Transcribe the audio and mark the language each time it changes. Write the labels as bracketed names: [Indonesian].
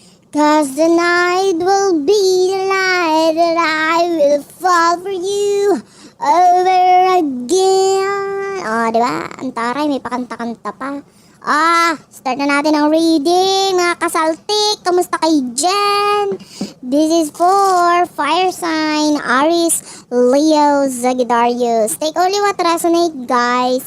[English] 'Cause the night will be the night that I will fall for you over again. [Filipino] Diba? Ang taray, may pakanta-kanta pa. Start na natin ang reading, mga kasaltik. Kamusta kayo dyan? [English] This is for fire sign, Aries, Leo, Sagittarius. Take only what resonate, guys.